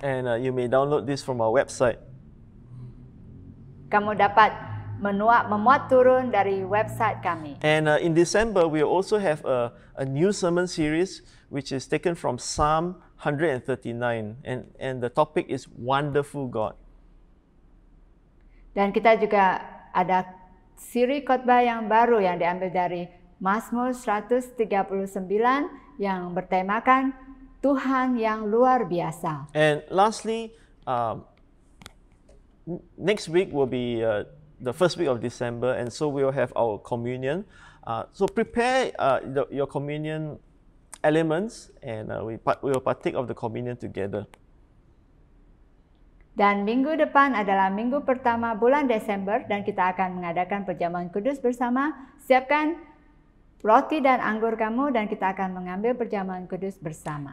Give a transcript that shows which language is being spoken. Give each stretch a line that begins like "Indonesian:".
English: And you may download this from our website.
Malay: Kamu dapat memuat turun dari website kami.
English: And in December, we also have a new sermon series which is taken from Psalm 139, and the topic is Wonderful God.
Malay: Dan kita juga ada siri khotbah yang baru yang diambil dari Mazmur 139 yang bertemakan Tuhan yang luar biasa.
English: And lastly, next week will be the first week of December, and so we will have our communion. So prepare your communion elements, and we will partake of the communion together.
Malay: Dan minggu depan adalah minggu pertama bulan Desember dan kita akan mengadakan perjamuan kudus bersama. Siapkan roti dan anggur kamu dan kita akan mengambil perjamuan kudus bersama.